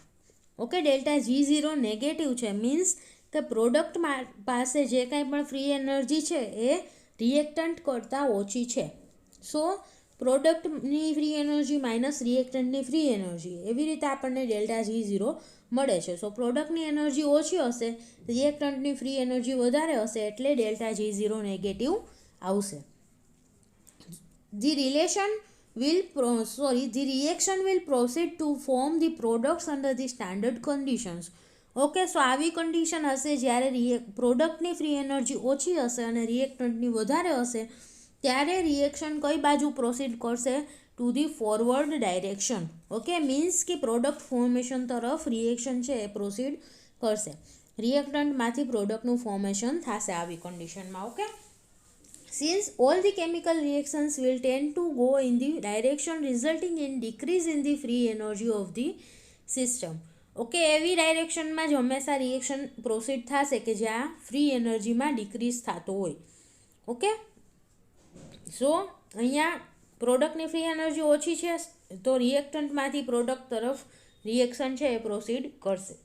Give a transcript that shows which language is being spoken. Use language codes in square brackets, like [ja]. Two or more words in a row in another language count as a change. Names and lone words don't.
[gu] ઓકે, ડેલ્ટા G0 નેગેટિવ છે મીન્સ કે પ્રોડક્ટ પાસે જે કાંઈ પણ [en] free energy [gu] છે એ રિએક્ટન્ટ કરતાં ઓછી છે. સો પ્રોડક્ટની [en] free energy minus [gu] રિએક્ટન્ટની [en] free energy [gu] એવી રીતે આપણને ડેલ્ટા G0 મળે છે. સો પ્રોડક્ટની એનર્જી ઓછી હશે, રિએક્ટન્ટની [en] free energy [gu] વધારે હશે એટલે ડેલ્ટા G0 નેગેટિવ આવશે. [en] The reaction will proceed to form the products under the standard conditions. [gu] ઓકે, સો આવી કન્ડિશન હશે જ્યારે પ્રોડક્ટની [en] free energy [gu] ઓછી હશે અને રિએક્ટન્ટની વધારે હશે ત્યારે રિએક્શન કઈ બાજુ પ્રોસીડ કરશે [en] to the forward direction. [gu] ઓકે, મીન્સ કે [en] product formation [gu] તરફ રિએક્શન છે એ પ્રોસીડ કરશે. રિએક્ટન્ટમાંથી પ્રોડક્ટનું ફોર્મેશન થશે આવી કન્ડિશનમાં. ઓકે, [en] since all the chemical reactions will tend to go in the direction resulting in decrease in the free energy of the system. [gu] ઓકે, એવી ડાયરેક્શનમાં જ હંમેશા રિએક્શન પ્રોસીડ થશે કે જ્યાં ફ્રી એનર્જીમાં ડિક્રીઝ થતો હોય. ઓકે, સો અહીંયા પ્રોડક્ટની [en] free energy [gu] ઓછી છે તો રિએક્ટન્ટમાંથી પ્રોડક્ટ તરફ રિએક્શન છે એ પ્રોસીડ કરશે.